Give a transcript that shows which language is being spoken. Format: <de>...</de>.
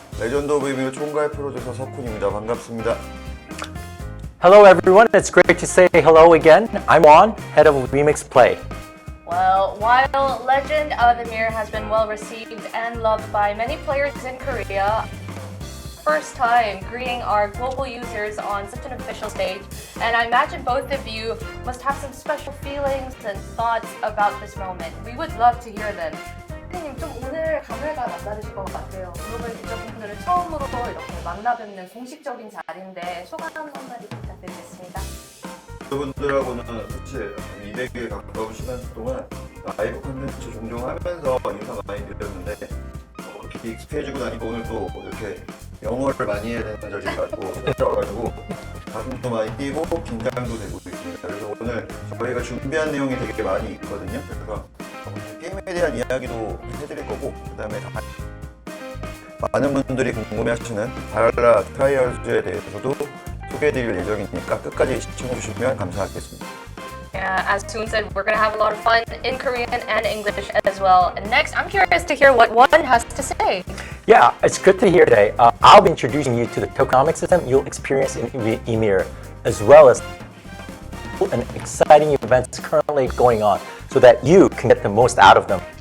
<ko>레전드 오브 YMIR 총괄 프로듀서 석훈입니다. 반갑습니다.</ko> <en>Hello everyone, it's great to say hello again. I'm Won, Head of WEMIX Play. Well, while Legend of YMIR has been well received and loved by many players in Korea, first time greeting our global users on such an official stage, and I imagine both of you must have some special feelings and thoughts about this moment. We would love to hear them.</en> <ko>선생님, 좀 오늘 감회가 남다르실 것 같아요. 글로벌 유저분들을 처음으로 이렇게 만나뵙는 공식적인 자리인데 소감 한마디 부탁드리겠습니다. 여러분들하고는 사실 200일 가까운 시간 동안 라이브 콘텐츠 종종 하면서 인사 많이 드렸는데 이렇게 익숙해지고 나니까 오늘 또 이렇게 영어를 많이 해야 되는 자리가 또 찾아와가지고 가슴도 많이 뛰고 긴장도 되고 있습니다. 그래서 오늘 저희가 준비한 내용이 되게 많이 있거든요. 그래서 게임에 대한 이야기도 해드릴 거고, 그 다음에 많은 분들이 궁금해하시는 발할라 트라이얼즈에 대해서도 소개해드릴 예정이니까 끝까지 시청해주시면 감사하겠습니다.</ko> <en>Yeah, as Toon said, we're going to have a lot of fun in Korean and English as well. And next, I'm curious to hear what Won has to say. Yeah, it's good to hear today. I'll be introducing you to the Tokenomics system you'll experience in YMIR, as well as an exciting events currently going on so that you can get the most out of them.</en>